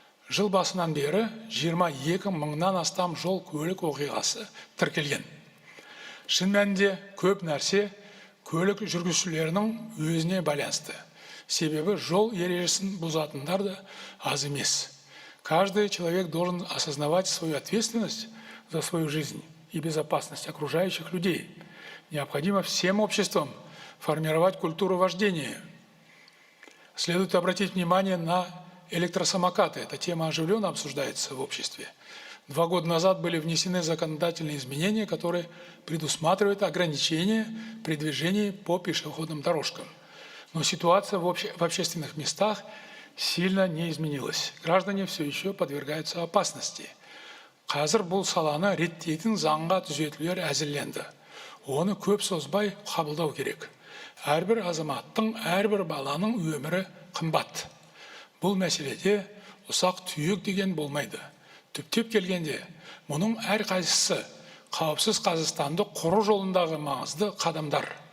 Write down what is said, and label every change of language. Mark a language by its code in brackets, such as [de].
[kk] Жыл басынан бері 22 мыңнан астам жол көлік оқиғасы тіркелген. Шын мәнінде көп нәрсе көлік жүргізушілерінің өзіне байланысты. Себебі жол ережесін бұзатындар да аз емес. [ru] Каждый человек должен осознавать свою ответственность за свою жизнь и безопасность окружающих людей. Необходимо всем обществам формировать культуру вождения. Следует обратить внимание на электросамокаты. Эта тема оживленно обсуждается в обществе. 2 года назад были внесены законодательные изменения, которые предусматривают ограничения при движении по пешеходным дорожкам. Но ситуация в общественных местах сильно не изменилась. Граждане все еще подвергаются опасности. [kk] Қазір бұл саланы реттейтін заңға түзетулер әзірленді. Оны көп созбай қабылдау керек. Әрбір азаматтың, әрбір баланың өмірі қымбат. Бұл мәселеде ұсақ түйек деген болмайды. Түптеп келгенде, мұның әрқайсысы қауіпсіз Қазақстанды құру жолындағы маңызды қадамдар.